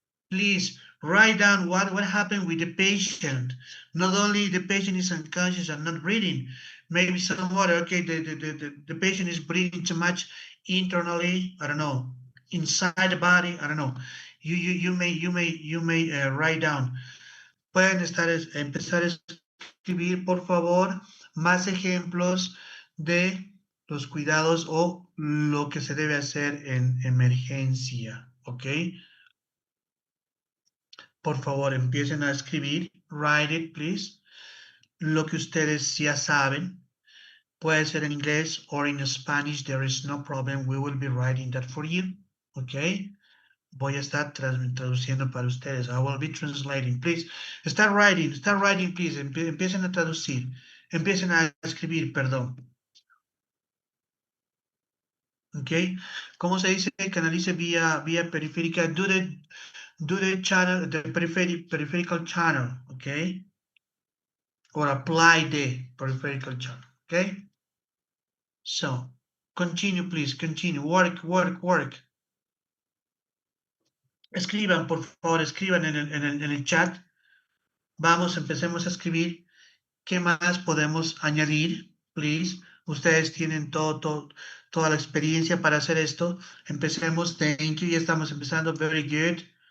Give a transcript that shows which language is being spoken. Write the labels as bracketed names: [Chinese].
[English] Please write down what happened with the patient. Not only the patient is unconscious and not breathing, maybe some other, okay, the patient is breathing too much internally, I don't know, inside the body, I don't know. You may write down. [Spanish] Pueden empezar a escribir, por favor, más ejemplos de los cuidados o lo que se debe hacer en emergencia, ¿ok? Por favor, empiecen a escribir. [English] Write it, please. [Spanish] Lo que ustedes ya saben. Puede ser en inglés [English] or in Spanish. There is no problem. We will be writing that for you. Okay? [Spanish] Voy a estar traduciendo para ustedes. [English] I will be translating. Please, start writing, please. [Spanish] Empiecen a traducir. Empiecen a escribir, perdón. Okay? ¿Cómo se dice? Canalice vía periférica. [English] Do the channel, the peripheral channel, okay? Or apply the peripheral channel, okay? So, continue, please, continue. Work. [Spanish] Escriban, por favor, escriban en el chat. Vamos, empecemos a escribir. ¿Qué más podemos añadir? Please. Ustedes tienen toda la experiencia para hacer esto. Empecemos. [English] Thank you. [Spanish] Ya estamos empezando. [English] Very good.